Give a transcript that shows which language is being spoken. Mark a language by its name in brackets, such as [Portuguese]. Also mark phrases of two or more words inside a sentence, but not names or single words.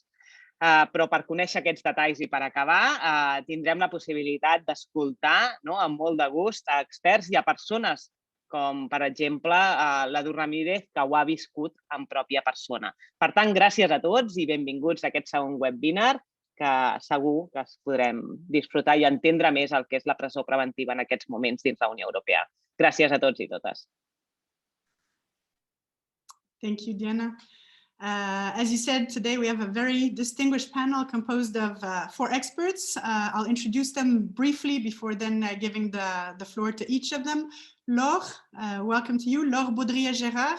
[Catalan] Però per conèixer aquests detalls i per acabar, tindrem la possibilitat d'escoltar amb molt de gust a experts i a persones com, per exemple, l'Edu Ramírez, que ho ha viscut en pròpia persona. Per tant, gràcies a tots i benvinguts a aquest segon webinar, que segur que es podrem disfrutar i entendre més el que és la presó preventiva en aquests moments dins la Unió Europea. Gràcies a tots i totes. [English] Thank you, Diana. As you said, today we have a very distinguished panel composed of 4 experts. I'll introduce them briefly before then giving the floor to each of them. Laure, welcome to you. Laure Baudrier-Gérard.